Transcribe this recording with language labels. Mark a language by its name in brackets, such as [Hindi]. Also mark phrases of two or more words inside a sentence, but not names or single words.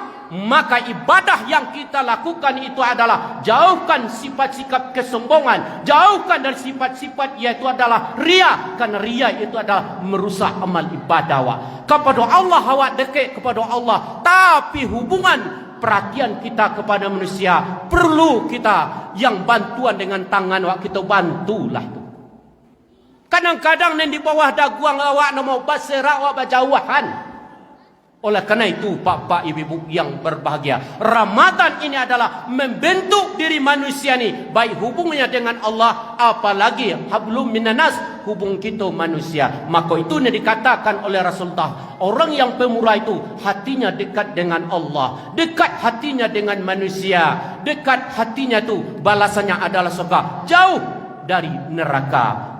[Indonesian] Maka ibadah yang kita lakukan itu adalah jauhkan sifat-sifat kesombongan, jauhkan dari sifat-sifat yaitu adalah ria, karena ria itu adalah merusak amal ibadah awak. Kepada Allah awak dekat kepada Allah, tapi hubungan perhatian kita kepada manusia. Perlu kita yang bantuan dengan tangan awak kita bantulah tu. [Minangkabau] Kadang-kadang yang di bawah daguang awak nak baserak awak berjauhan. [Indonesian] Oleh kerana itu pak-pak ibu-ibu yang berbahagia, Ramadan ini adalah membentuk diri manusia ni, baik hubungannya dengan Allah, apalagi [Arabic] hablum minanas, [Indonesian] hubung kita manusia. Maka itu yang dikatakan oleh Rasulullah, orang yang pemurah itu hatinya dekat dengan Allah, dekat hatinya dengan manusia, dekat hatinya tu balasannya adalah surga, jauh dari neraka.